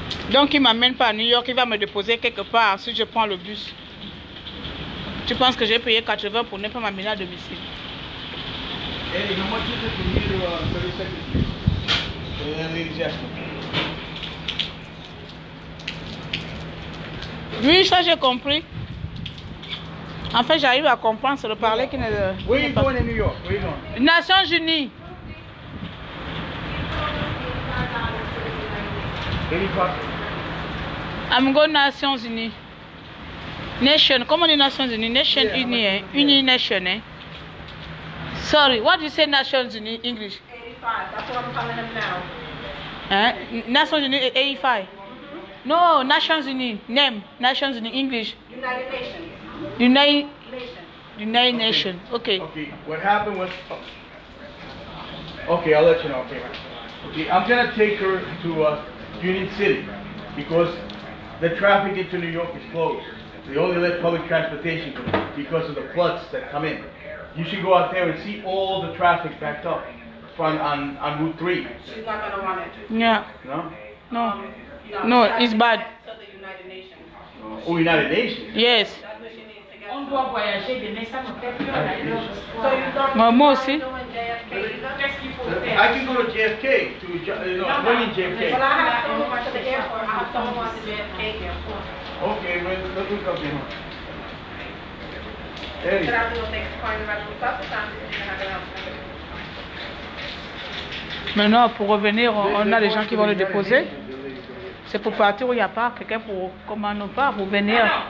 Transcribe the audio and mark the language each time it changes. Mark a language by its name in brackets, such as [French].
[French] Donc il m'amène pas à New York, il va me déposer quelque part si je prends le bus. Tu penses que j'ai payé 80 pour ne pas m'amener à domicile? [English] Eddie, how much is it from here to 32nd Street? And then leave Jasper. [French] Oui, ça j'ai compris. En fait, j'arrive à comprendre, c'est le parler qui ne... [English] Where are you going in New York? Where are you going? [French] Nations Unies. [English] 85. [French] I'm going Nations Unies. Nation, comment on dit Nations Unies? [English] Nation Unie, Uni Nation, eh? Sorry, what do you say Nations Unies English? 85, that's what I'm telling him now. Nations Unies 85. No, Nations Unies, name, Nations Unies English. United Nations. United Nations, okay. Okay, what happened was... Okay, I'll let you know, okay. Okay, I'm gonna take her to Union City because the traffic into New York is closed. They only let public transportation come in because of the floods that come in. You should go out there and see all the traffic backed up on Route 3. She's not going to want it. Yeah. No? No, it's bad. To the United Nations. Oh, United Nations? Yes. That's what she needs to get. [French] On doit voyager demain, ça me fait peur d'aller au soir. [English] So you don't [French] Moi aussi. Qu'est-ce qu'il faut faire? [English] I can go to JFK, to Union JFK. Well, I have someone to the airport. I have someone to the airport. Okay, well, let me come here. Eddie. Should I do a next point about the bus or something? [French] Maintenant, pour revenir, on a des gens qui vont le déposer. C'est pour partir où il n'y a pas quelqu'un pour commander pas pour venir.